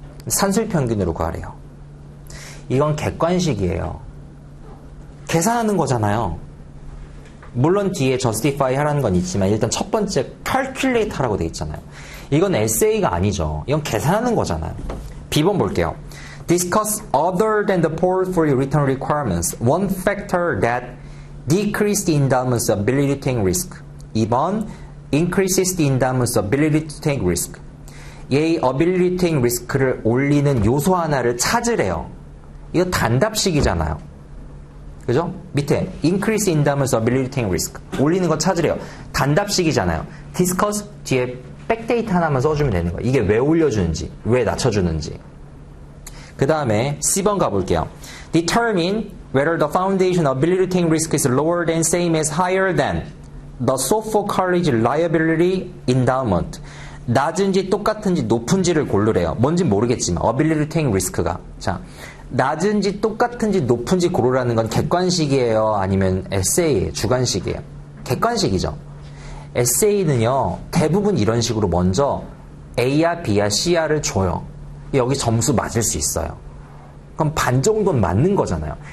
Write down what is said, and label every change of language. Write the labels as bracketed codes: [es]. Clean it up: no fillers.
[ko] 산술 평균으로 구하래요. 이건 객관식이에요. 계산하는 거잖아요. 물론 뒤에 justify 하라는 건 있지만 일단 첫 번째 calculate 하라고 돼 있잖아요. 이건 에세이가 아니죠. 이건 계산하는 거잖아요. B번 볼게요. [en] Discuss other than the portfolio return requirements. One factor that decreases the endowment's ability to take risk. 2번 increases the endowment's ability to take risk. [ko] 얘의 [en] ability to take risk [ko] 를 올리는 요소 하나를 찾으래요. 이거 단답식이잖아요. 그죠? 밑에 [en] increase endowment's ability to take risk. [ko] 올리는 거 찾으래요. 단답식이잖아요. discuss 뒤에 백데이터 하나만 써주면 되는 거예요. 이게 왜 올려주는지, 왜 낮춰주는지. 그 다음에 C번 가볼게요. [en] Determine whether the foundation ability to take risk is lower than, same as, higher than the Suffolk College liability endowment. [ko] 낮은지 똑같은지 높은지를 고르래요. 뭔지 모르겠지만 [en] ability to take risk [ko] 가. 자, 낮은지 똑같은지 높은지 고르라는 건 객관식이에요? 아니면 에세이예요? 주관식이에요? 객관식이죠. 에세이는요, 대부분 이런 식으로 먼저 A야, B야, C야를 줘요. 여기 점수 맞을 수 있어요. 그럼 반 정도는 맞는 거잖아요.